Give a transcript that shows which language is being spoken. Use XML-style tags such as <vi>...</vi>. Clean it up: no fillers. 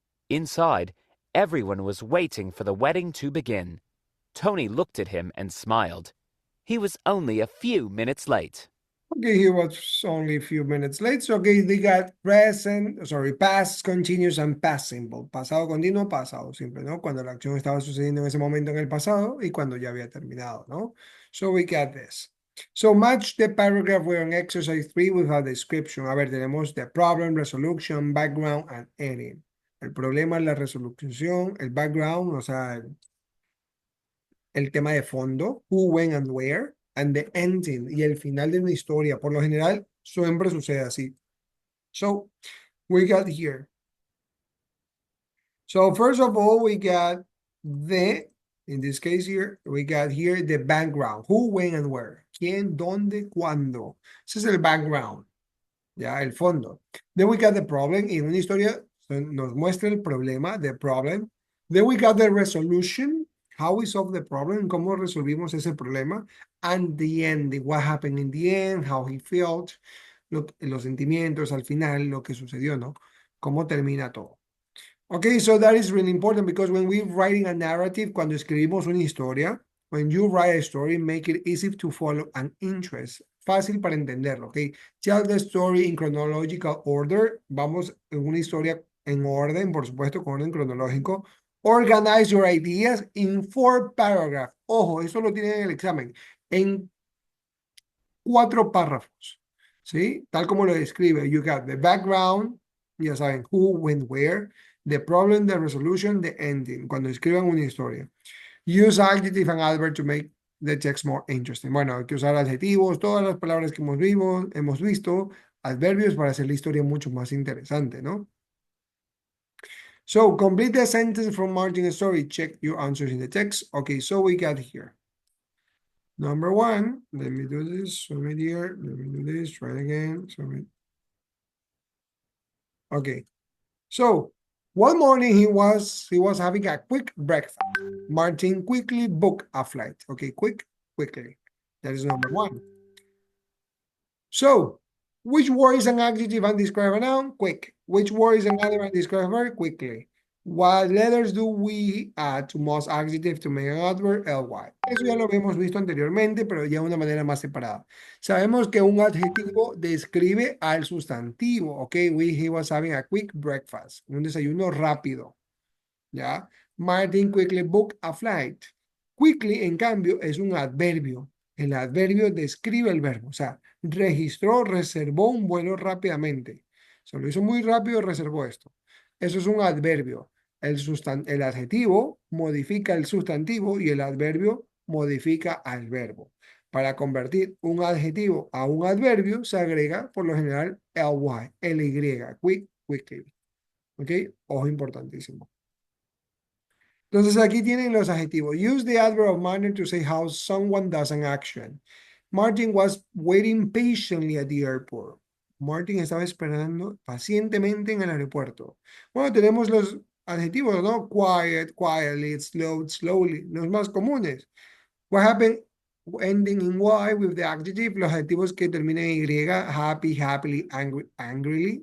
<en>Inside, everyone was waiting for the wedding to begin. Tony looked at him and smiled. He was only a few minutes late. Okay, he was only a few minutes late. So, okay, they got past, continuous, and past simple.</en> <es>Pasado continuo, pasado simple, ¿no? Cuando la acción estaba sucediendo en ese momento en el pasado y cuando ya había terminado, ¿no?</es> <en>So, we got this. So, match the paragraph we're on exercise 3 with a description.</en> <es>A ver, tenemos</es> <en>the problem, resolution, background, and ending.</en> <es>El problema, la resolución, el background, o sea, el tema de fondo,</es> <en>who, when, and where, and the ending,</en> <es>y el final de una historia. Por lo general, siempre sucede así.</es> <en>So, we got here. So, first of all, we got in this case here, we got here the background. Who, when, and where.</en> <es>¿Quién, dónde, cuándo? Ese es el background. Ya, el fondo.</es> <en>Then we got the problem.</en> <es>En una historia nos muestra el problema, the problem.</es> <en>Then we got the resolution. How we solve the problem.</en> <es>Cómo resolvimos ese problema.</es> <en>And the end. What happened in the end. How he felt.</en> <es>Los sentimientos al final. Lo que sucedió, ¿no? Cómo termina todo.</es> <en>Okay, so that is really important because when we're writing a narrative,</en> <es>cuando escribimos una historia,</es> <en>when you write a story, make it easy to follow an interest.</en> <es>Fácil para entenderlo,</es> <en>okay? Tell the story in chronological order.</en> <es>Vamos en una historia en orden, por supuesto, con orden cronológico.</es> <en>Organize your ideas in 4 paragraphs.</en> <es>Ojo, eso lo tienen en el examen. En 4 párrafos, ¿sí? Tal como lo describe.</es> <en>You got the background,</en> <es>ya saben,</es> <en>who, when, where. The problem, the resolution, the ending.</en> <es>Cuando escriban una historia.</es> <en>Use adjective and adverb to make the text more interesting.</en> <es>Bueno, hay que usar adjetivos, todas las palabras que hemos visto, adverbios para hacer la historia mucho más interesante, ¿no?</es> <en>So, complete the sentence from Martin's story. Check your answers in the text. Okay, so we got here. Number 1, let me do this, submit here, let me do this, try it again, submit. Okay, so one morning he was having a quick breakfast. Martin quickly booked a flight. Okay, quickly. That is number 1. So, which word is an adjective and describe a noun? Quick. Which word is an adverb and describe a verb? Quickly. What letters do we add to most adjective to make an adverb? ly.</en> <es>Eso ya lo habíamos visto anteriormente, pero ya de una manera más separada. Sabemos que un adjetivo describe al sustantivo.</es> <en>Ok, he was having a quick breakfast.</en> <es>Un desayuno rápido.</es> <en>¿Ya? Martin quickly booked a flight.</en> <es>Quickly, en cambio, es un adverbio. El adverbio describe el verbo. O sea, registró, reservó un vuelo rápidamente. Se lo hizo muy rápido, reservó esto. Eso es un adverbio. El adjetivo modifica el sustantivo y el adverbio modifica al verbo. Para convertir un adjetivo a un adverbio se agrega por lo general ly, quickly. ¿Ok? Ojo importantísimo. Entonces aquí tienen los adjetivos.</es> <en>Use the adverb of manner to say how someone does an action. Martin was waiting patiently at the airport.</en> <es>Martin estaba esperando pacientemente en el aeropuerto. Bueno, tenemos los adjetivos, ¿no?</es> <en>Quiet, quietly, slow, slowly,</en> <es>los más comunes.</es> <en>What happened ending in Y with the adjective,</en> <es>los adjetivos que terminan en Y,</es> <en>happy, happily, angry, angrily.</en>